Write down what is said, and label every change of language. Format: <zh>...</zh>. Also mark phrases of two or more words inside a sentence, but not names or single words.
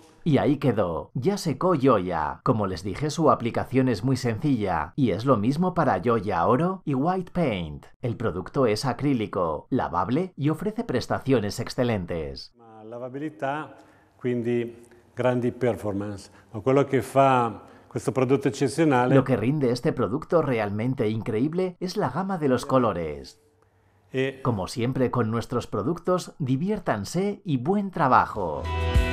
<es>Y ahí quedó. Ya secó Gioia. Como les dije, su aplicación es muy sencilla. Y es lo mismo para Gioia Oro y White Paint. El producto es acrílico, lavable y ofrece prestaciones excelentes.</es> <it>Lavabilità, quindi grandi performance. Ma quello che fa questo prodotto eccezionale.</it> <es>Lo que rinde este producto realmente increíble es la gama de los colores. Como siempre con nuestros productos, diviértanse y buen trabajo.</es>